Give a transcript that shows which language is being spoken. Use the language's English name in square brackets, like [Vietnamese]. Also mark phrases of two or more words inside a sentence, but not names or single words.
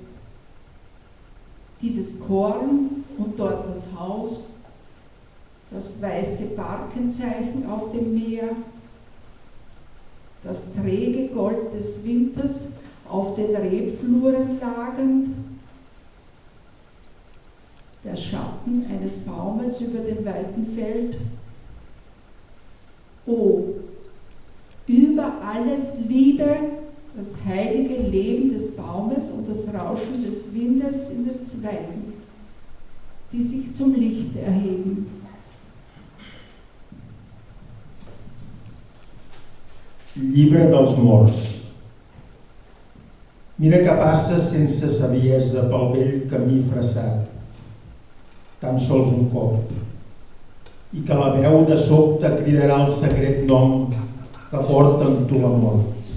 [German] Dieses Korn und dort das Haus, das weiße Barkenzeichen auf dem Meer, das träge Gold des Winters auf den Rebfluren lagend, der Schatten eines Baumes über dem weiten Feld. Oh, über alles Liebe, das heilige Leben des Baumes und das Rauschen des Windes in den Zweigen, die sich zum Licht erheben. [Catalan] Llibre dels morts. Mira que passa sense saviesa pel vell camí fressat, tan sols un cop, i que la veu de sobte cridarà el secret nom que porta amb tu la mort.